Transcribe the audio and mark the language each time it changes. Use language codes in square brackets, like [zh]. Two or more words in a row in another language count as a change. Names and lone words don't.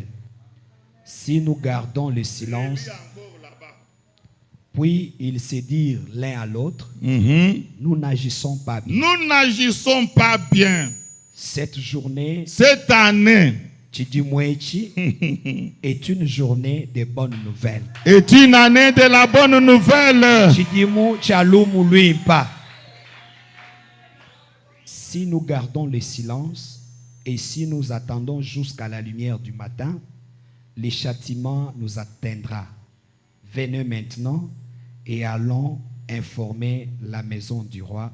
[fr] Si nous gardons le silence, puis ils se dirent l'un à l'autre, nous n'agissons pas bien. Nous n'agissons pas bien. Cette journée, Cette année Chidimwechi, est une journée de bonnes nouvelles. est une année de la bonne nouvelle. [lua] Chidimu chalumu luimpa. [fr] Si nous gardons le silence et si nous attendons jusqu'à la lumière du matin, le châtiment nous atteindra. Venez maintenant et allons informer la maison du roi.